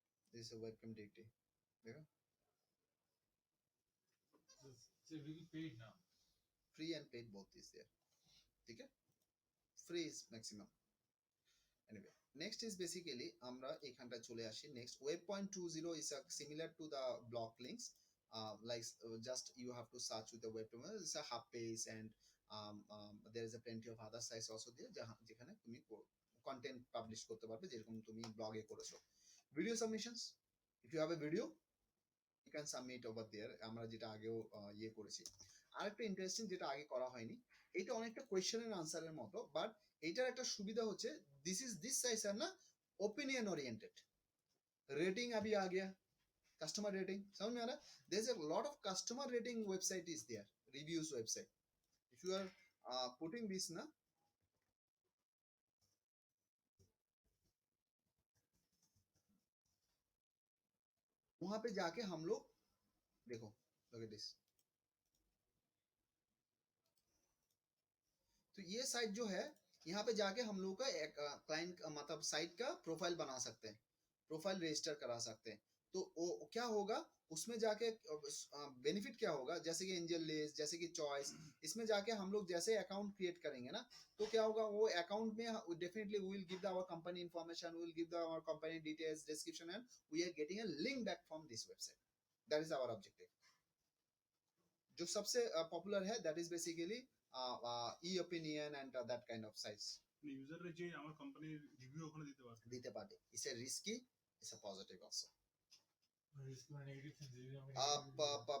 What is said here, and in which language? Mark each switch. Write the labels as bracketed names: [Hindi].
[English] This is a webcam directory. Yeah? It's a really paid now. Free and paid both is there. Okay? Free is maximum. Anyway, next is basically [Bangla] আমরা এখানটা চলে আসি। [English] Next, web.20 is similar to the block links. Just you have to search with the web terminal. It's a hub page, and there is a plenty of other sites also there [Bangla] যেখানে তুমি content publish করতে পারবে, যেরকম তুমি ব্লগে করেছো। [English] Video submissions, if you have a video you can submit over there. [Bangla] আমরা যেটা আগেও ইয়ে করেছি। আরেকটা ইন্টারেস্টিং যেটা আগে করা হয়নি, এটা অনেকটা কোয়েশ্চেন এন্ড আনসারের মতো, বাট এটার একটা সুবিধা হচ্ছে [English] this size [Hindi] है ना [English] opinion oriented. [Hindi] Rating अभी आ गया, customer rating समझ में आ रहा है? [English] There's a lot of customer rating website is there, reviews website. If you are putting this ना, [Hindi] वहां पे जाके हम लोग देखो, [English] look at this. [Hindi] तो ये साइट जो है, यहाँ पे जाके हम लोग का एक क्लाइंट मतलब साइट का प्रोफाइल बना सकते हैं, प्रोफाइल रजिस्टर करा सकते हैं। तो वो क्या होगा उसमें जाके बेनिफिट क्या होगा, जैसे कि एंजल लिस्ट, जैसे कि चॉइस, इसमें जाके हम लोग जैसे अकाउंट क्रिएट करेंगे ना, तो क्या होगा वो अकाउंट में [English] Definitely we will give our company information, we will give our company details, description, and we are getting a link back from this website. That is our objective. [Hindi] जो सबसे popular है [English] That is basically e-opinion and that kind of sites. [Bangla] User যে আমার কোম্পানির review ওখানে দিতে পারে। [English] It's a risky, it's a positive also. Risk or negative things.